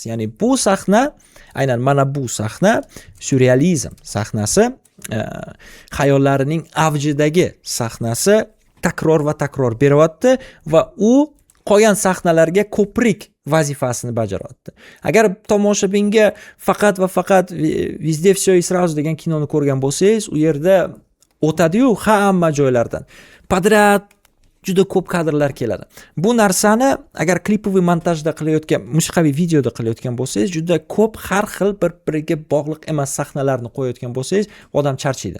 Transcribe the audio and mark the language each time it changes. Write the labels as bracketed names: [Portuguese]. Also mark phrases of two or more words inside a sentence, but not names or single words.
[Uzbek] Ya'ni bu sahna, aynan mana bu sahna surrealizm sahnasi, xayollarining avjidagi sahnasi takror va takror beryapti va u qolgan sahnalarga ko'prik vazifasini bajaryapti. Agar tomoshabinga faqat va faqat Vizde всё и сразу degan kinoni ko'rgan bo'lsangiz, u yerda o'tadi-yu hamma joylardan podrяд juda ko'p kadrlar keladi. Bu narsani agar klipoviy montajda qilayotgan, musiqiy videoda qilayotgan bo'lsangiz, juda ko'p har xil bir-biriga bog'liq emas sahnalarni qo'yayotgan bo'lsangiz, odam charchaydi.